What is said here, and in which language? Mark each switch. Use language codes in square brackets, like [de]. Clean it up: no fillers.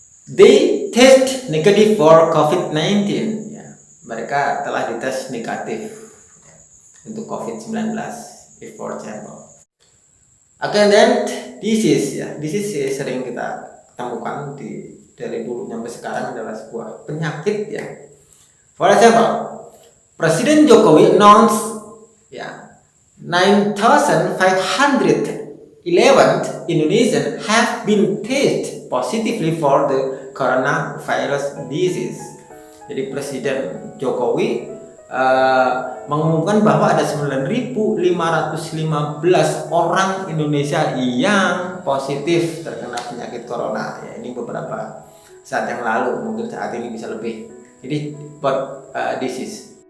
[en] They test negative for COVID-19 ya. [id] Mereka telah dites negatif ya, untuk COVID-19 [en] before example. [id] Okay, then disease sering kita temukan dari dulu sampai sekarang adalah sebuah penyakit ya. [en] For example, Presiden Jokowi announced ya 9,511 Indonesians have been tested positively for the coronavirus disease. [id] Jadi Presiden Jokowi mengumumkan bahwa ada 9.515 orang Indonesia yang positif terkena penyakit corona ya. Ini beberapa saat yang lalu, mungkin saat ini bisa lebih. Jadi disease.